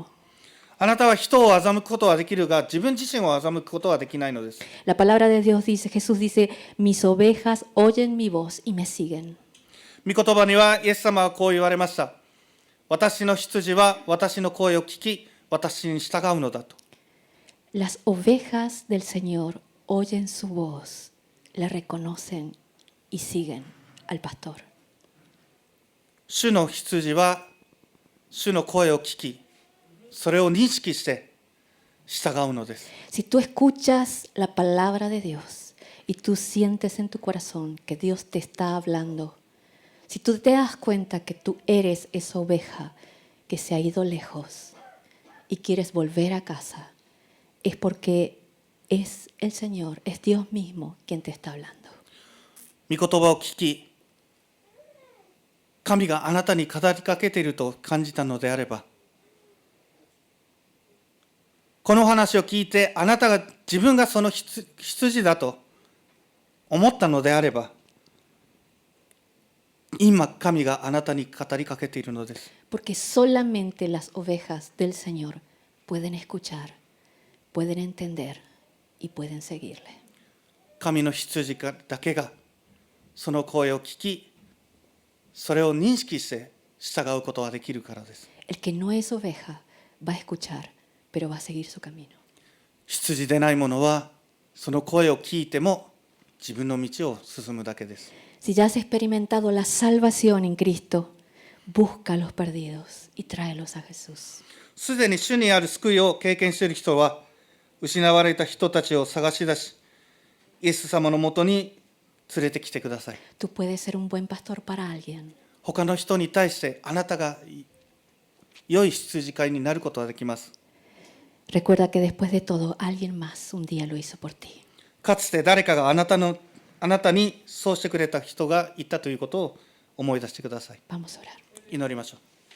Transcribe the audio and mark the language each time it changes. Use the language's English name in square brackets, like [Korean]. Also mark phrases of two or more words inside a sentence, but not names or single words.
[Japanese] あなたは人を欺くことはできるが、自分自身を欺くことはできないのです。 [Spanish] La palabra de Dios dice, Jesús dice, mis ovejas oyen mi voz y me siguen. [Japanese] 御言葉にはイエス様はこう言われました。私の羊は私の声を聞き、私に従うのだと。 [Spanish] Las ovejas del Señor oyen su voz, le reconocen y siguen al pastor. [Japanese] 主の羊は主の声を聞き、それを認識して従うのです。 [Spanish] Si tú escuchas la palabra de Dios y tú sientes en tu corazón que Dios te está hablando, si tú te das cuenta que tú eres esa oveja que se ha ido lejos y quieres volver a casa, es porque es el Señor, es Dios mismo quien te está hablando. [Japanese] 御言葉を聞き、神があなたに語りかけていると感じたのであれば、この話を聞いてあなたが自分がその羊だと思ったのであれば、今神があなたに語りかけているのです。 [Spanish] Porque solamente las ovejas del Señor pueden escuchar, pueden entender y pueden seguirle. [Japanese] 神の羊だけがその声を聞き、それを認識して従うことができるからです。 [Spanish] El que no es oveja va a escuchar, pero va a seguir su camino. [Japanese] 羊でない者はその声を聞いても自分の道を進むだけです。 [Spanish] Si ya has experimentado la salvación en Cristo, busca a los perdidos y tráelos a Jesús. [Japanese] すでに主にある救いを経験している人は、失われた人たちを探し出し、イエス様のもとに連れてきてください。 [Spanish] Tú puedes ser un buen pastor para alguien. [Japanese] 他の人に対してあなたが良い羊飼いになることができます。 [Spanish] Recuerda que después de todo, alguien más un día lo hizo por ti. [Japanese] かつて誰かがあなたにそうしてくれた人がいたということを思い出してください。 [Spanish] Vamos a orar. [Japanese] 祈りましょう。